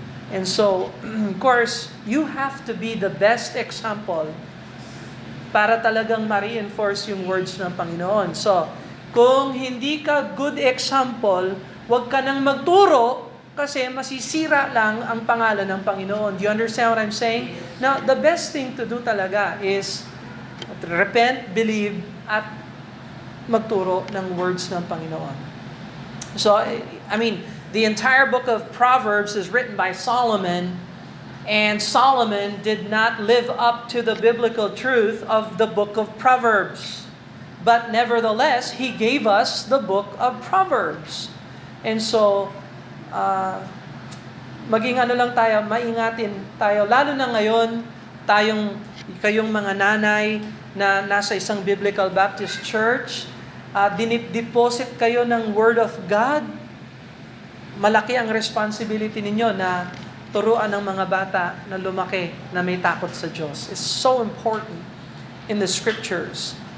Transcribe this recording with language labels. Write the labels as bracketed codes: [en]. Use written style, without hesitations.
[en] And so, of course, you have to be the best example [tl] para talagang ma-reinforce yung words ng Panginoon. So, kung hindi ka [en] good example, [tl] huwag ka nang magturo kasi masisira lang ang pangalan ng Panginoon. [en] Do you understand what I'm saying? Now, the best thing to do talaga is repent, believe, [tl] at magturo ng words ng Panginoon. [en] So, I mean, the entire book of Proverbs is written by Solomon, and Solomon did not live up to the biblical truth of the book of Proverbs. But nevertheless, he gave us the book of Proverbs. [tl] And so, maging lang tayo, maingatin tayo, lalo na ngayon, kayong mga nanay na nasa isang Biblical Baptist Church, dinip-deposit kayo ng Word of God. Malaki ang responsibility ninyo na turuan ng mga bata na lumaki na may takot sa Diyos. [en] It's so important in the Scriptures.